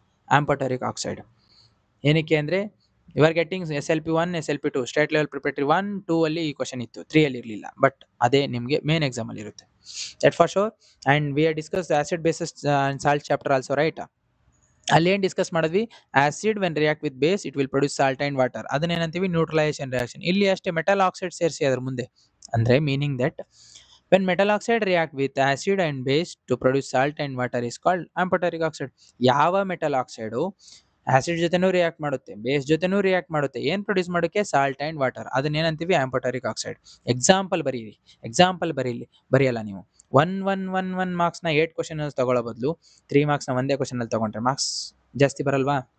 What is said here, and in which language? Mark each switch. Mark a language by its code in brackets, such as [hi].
[kn] ಆಂಫೋಟರಿಕ್ oxide ಏನಕ್ಕೆ ಅಂದ್ರೆ, [en] you are getting [kn] SLP1, SLP2 state level preparatory 1, 2 ಅಲ್ಲಿ ಈ ಕ್ವಶನ್ ಇತ್ತು, 3 ಅಲ್ಲಿ ಇರಲಿಲ್ಲ. [en] but [kn] ಅದೇ ನಿಮಗೆ ಮೇನ್ ಎಕ್ಸಾಮ್ ಅಲ್ಲಿ ಇರುತ್ತೆ, [en] That for sure. And we are discuss acid bases and salt chapter also, right. [kn] ಅಲ್ಲಿ ಏನ್ ಡಿಸ್ಕಸ್ ಮಾಡಿದ್ವಿ, [en] Acid when react with base it will produce salt and water. [kn] ಅದನ್ನೇನಂತೀವಿ neutralisation reaction. ಇಲ್ಲಿ ಅಷ್ಟೇ metal oxide ಸೇರಿಸಿ ಅದ್ರ ಮುಂದೆ, ಅಂದ್ರೆ meaning [en] That when metal oxide react with acid and base to produce salt and water is called amphoteric oxide. [kn] ಯಾವ metal oxide acid ಜೊತೆನೂ react ಮಾಡುತ್ತೆ, base ಜೊತೆನೂ ರಿಯಾಕ್ಟ್ ಮಾಡುತ್ತೆ, ಏನ್ ಪ್ರೊಡ್ಯೂಸ್ ಮಾಡೋಕೆ? Salt and water. ಅದನ್ನೇನಂತೀವಿ? ಆಂಫೋಟರಿಕ್ oxide. Example ಬರೀರಿ, example ಬರೆಯಲ್ಲ ನೀವು. 1 marks ನ 8 ಕ್ವಶನ್ ತಗೊಳ್ಳೋ ಬದಲು 3 ಮಾರ್ಕ್ಸ್ ನ ಒಂದೇ ಕ್ವಶನ್ ಅಲ್ಲಿ ತಗೊಂಡ್ರೆ ಮಾರ್ಕ್ಸ್ ಜಾಸ್ತಿ ಬರಲ್ವಾ?